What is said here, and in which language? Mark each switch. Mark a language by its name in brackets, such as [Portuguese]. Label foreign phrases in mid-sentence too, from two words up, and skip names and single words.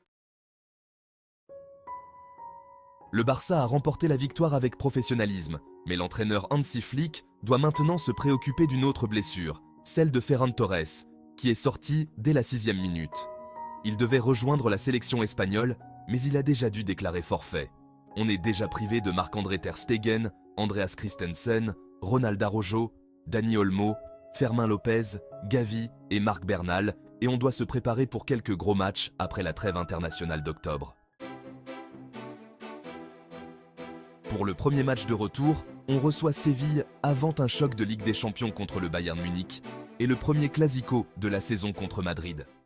[French] Le Barça a remporté la victoire avec professionnalisme, mais l'entraîneur Hansi Flick doit maintenant se préoccuper d'une autre blessure, celle de Ferran Torres, qui est sorti dès la 6e minute. Il devait rejoindre la sélection espagnole, mais il a déjà dû déclarer forfait. On est déjà privé de Marc-André Ter Stegen, Andreas Christensen, Ronald Araujo, Dani Olmo, Fermín López, Gavi et Marc Bernal, et on doit se préparer pour quelques gros matchs après la trêve internationale d'octobre. Pour le premier match de retour, on reçoit Séville avant un choc de Ligue des Champions contre le Bayern Munich et le premier classico de la saison contre Madrid.